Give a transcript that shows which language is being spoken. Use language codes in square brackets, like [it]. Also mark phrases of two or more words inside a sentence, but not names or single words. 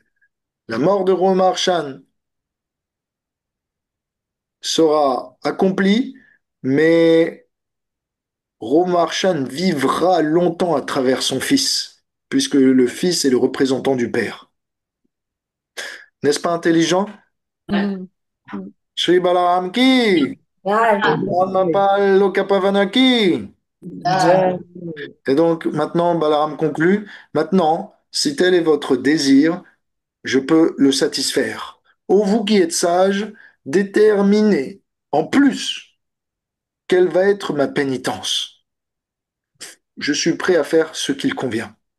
[fr] La mort de Romarshan sera accomplie, mais Romarshan vivra longtemps à travers son fils, puisque le fils est le représentant du père. N'est-ce pas intelligent? Mm. Mm. [hi] Shri Balaram ki, Ah, Mapal Lokapavana ki. Ah, Jai. [fr] Et donc maintenant, Balaram conclut. Maintenant, si tel est votre désir, je peux le satisfaire. Ô vous qui êtes sages, déterminez en plus quelle va être ma pénitence. Je suis prêt à faire ce qu'il convient.